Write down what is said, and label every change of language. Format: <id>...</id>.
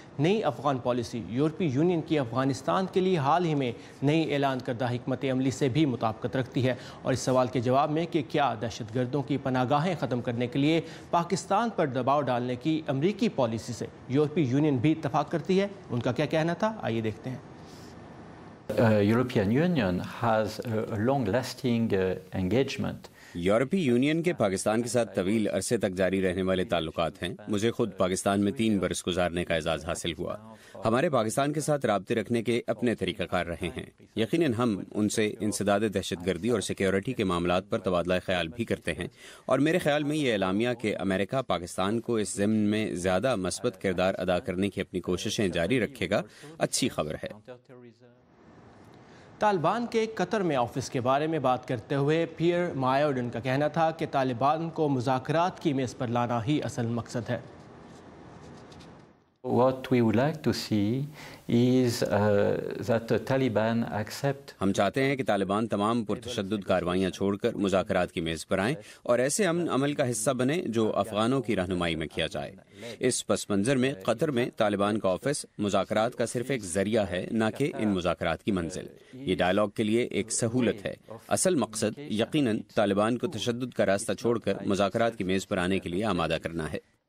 <ur>نئی افغان پالیسی یورپی یونین کی افغانستان کے لیے حال ہی میں نئی اعلان کردہ حکمت عملی سے بھی مطابقت رکھتی ہے، اور اس سوال کے جواب میں کہ کیا دہشت گردوں کی پناہ گاہیں ختم کرنے کے لیے پاکستان پر دباؤ ڈالنے کی امریکی پالیسی سے یورپی یونین بھی اتفاق کرتی ہے، ان کا کیا کہنا تھا، آئیے دیکھتے ہیں۔</ur> <en>European Union has a long-lasting engagement.</en> <ur>یورپی یونین کے پاکستان کے ساتھ طویل عرصے تک جاری رہنے والے تعلقات ہیں۔ مجھے خود پاکستان میں 3 برس گزارنے کا اعزاز حاصل ہوا۔ ہمارے پاکستان کے ساتھ رابطے رکھنے کے اپنے طریقہ کار رہے ہیں۔ یقیناً ہم ان سے انسداد دہشت گردی اور سیکیورٹی کے معاملات پر تبادلہ خیال بھی کرتے ہیں، اور میرے خیال میں یہ اعلامیہ کہ امریکہ پاکستان کو اس ضمن میں زیادہ مثبت کردار ادا کرنے کی اپنی کوششیں جاری رکھے گا، اچھی خبر ہے۔ طالبان کے قطر میں آفس کے بارے میں بات کرتے ہوئے پیئر مایوڈن کا کہنا تھا کہ طالبان کو مذاکرات کی میز پر لانا ہی اصل مقصد ہے۔</ur> <en>What we would like to see is that the Taliban accept.</en> <ur>ہم چاہتے ہیں کہ طالبان تمام پرتشدد کارروائیاں چھوڑ کر مذاکرات کی میز پر آئیں اور ایسے امن عمل کا حصہ بنیں جو افغانوں کی رہنمائی میں کیا جائے۔ اس پس منظر میں قطر میں طالبان کا آفس مذاکرات کا صرف ایک ذریعہ ہے، نہ کہ ان مذاکرات کی منزل۔ یہ ڈائیلاگ کے لیے ایک سہولت ہے۔ اصل مقصد یقیناً طالبان کو تشدد کا راستہ چھوڑ کر مذاکرات کی میز پر آنے کے لیے آمادہ کرنا ہے۔</ur>